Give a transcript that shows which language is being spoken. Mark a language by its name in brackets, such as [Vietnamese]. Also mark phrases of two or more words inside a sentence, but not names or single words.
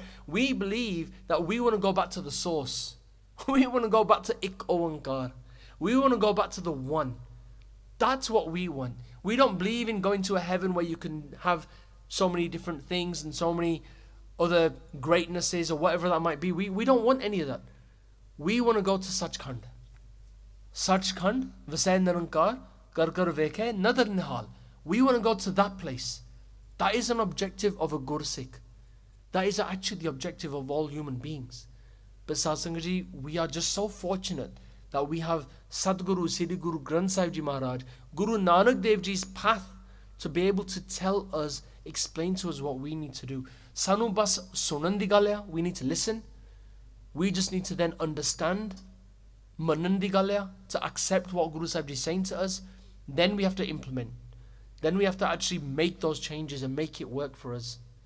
[English] We believe that we want to go back to the source. We want to go back to Ik Oankar. We want to go back to the one. That's what we want. We don't believe in going to a heaven where you can have so many different things and so many other greatnesses or whatever that might be. We don't want any of that. We want to go to Sachkhand. [Punjabi] ਸਚਖੰਡਿ, ਵਸੈ ਨਿਰੰਕਾਰੁ, ਕਰਿ ਕਰਿ ਵੇਖੈ, ਨਦਰਿ ਨਿਹਾਲ. [English] We want to go to that place. That is an objective of a Gursikh. That is actually the objective of all human beings. But Satsanga Ji, we are just so fortunate that we have Sadguru, Sri Guru Granth Sahib Ji Maharaj, Guru Nanak Dev Ji's path to be able to tell us, explain to us what we need to do. [Punjabi] ਸਾਨੂੰ ਬਸ ਸੁਣਨ ਦੀ ਗੱਲਾਂ, [English] we need to listen. We just need to then understand, [Punjabi] ਮੰਨਣ ਦੀ ਗੱਲਾਂ, [English] to accept what Guru Sahib Ji is saying to us. Then we have to implement. Then we have to actually make those changes and make it work for us.